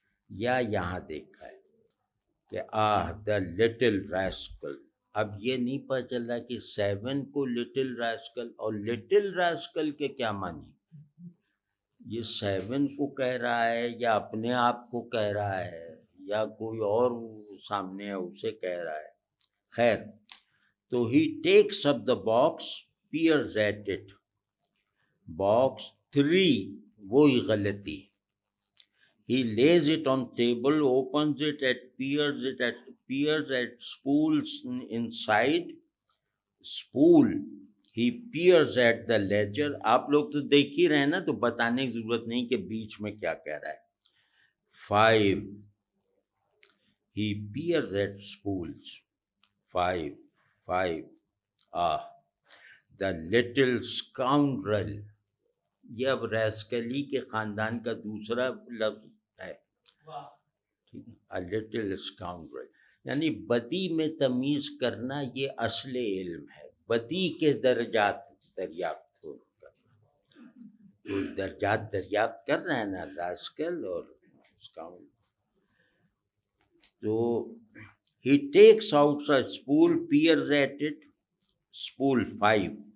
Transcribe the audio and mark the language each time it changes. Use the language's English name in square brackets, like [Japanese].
[Urdu] یا یہاں دیکھا ہے کہ [English] The little rascal. [Urdu] اب یہ نہیں پتہ چل رہا کہ 7 کو لٹل ریسکل، اور لٹل ریسکل کے کیا معنی، یہ 7 کو کہہ رہا ہے یا اپنے آپ کو کہہ رہا ہے یا کوئی اور سامنے ہے اسے کہہ رہا ہے. خیر، تو [English] He takes up the box peers at it. [Urdu] Box 3 وہی غلطی. [English] He lays it on table, opens it, peers at spools inside. Spool. He peers at the ledger. [Urdu] آپ لوگ تو دیکھ ہی رہے ہیں نا، تو بتانے کی ضرورت نہیں کہ بیچ میں کیا کہہ رہا ہے. [English] 5. He peers at spools. 5. The little scoundrel. [Urdu] یہ اب ریسکلی کے خاندان کا دوسرا لفظ ہے. [English] A little scoundrel [Urdu] یعنی بدی میں تمیز کرنا، یہ اصل علم ہے. بدی کے درجات دریافت کرنا، جو درجات دریافت کر رہے ہیں نا راسکل اور اسکاؤنڈ. تو [English] he takes out a spool, peers at it. Spool 5.